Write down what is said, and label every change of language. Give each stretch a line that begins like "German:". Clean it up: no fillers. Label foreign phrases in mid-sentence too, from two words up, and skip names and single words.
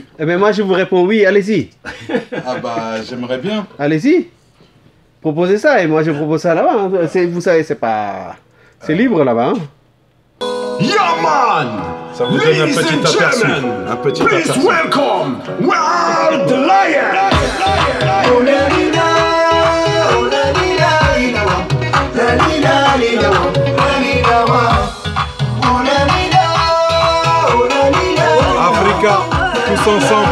French: Eh bien moi je vous réponds oui, allez-y. Ah bah j'aimerais bien. Allez-y. Proposez ça et moi je propose ça là-bas. Hein. Vous savez, c'est pas... C'est libre là-bas. Hein.
English: Yeah man!
French: Ça vous donne un petit aperçu. Un petit
English: Please
French: aperçu.
English: welcome Wild the Lion! Oh la li la, oh la li la li la wa, la li la li la wa, la li la wa. Oh la li la, oh la li la.
French: Africa, tous ensemble.